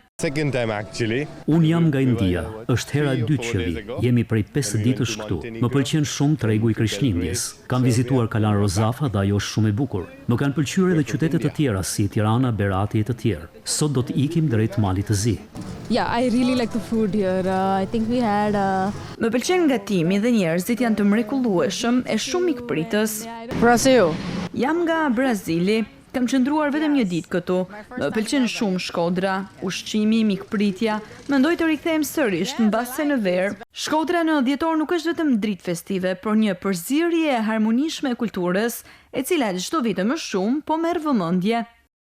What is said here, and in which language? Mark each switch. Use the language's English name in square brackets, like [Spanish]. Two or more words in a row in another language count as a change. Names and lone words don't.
[Albanian] Unë jam nga India, është hera e dytë që vi, jemi prej 5 ditësh këtu. Më pëlqen shumë tregu i Krishtlindjes. Kam vizituar Kalan Rozafa dhe ajo është shumë e bukur. Më kanë pëlqyer edhe qytete të tjera si Tirana, Berati e të tjerë. Sot do të ikim drejt Malit të Zi. [English] Yeah, I really like the food here. I think we had [Albanian] Më pëlqen gatimi dhe njerëzit janë të mrekullueshëm e shumë mikpritës. Brazil. Jam nga Brazili. Kam qëndruar vetëm një ditë këtu. Më pëlqen shumë Shkodra, ushqimi, mikpritja. Mendoj të rikthehem sërish mbase në verë. Shkodra në dhjetor nuk është vetëm dritë festive, por një përzierje e harmonishme e kulturës, e cila çdo vit më shumë po merr vëmendje.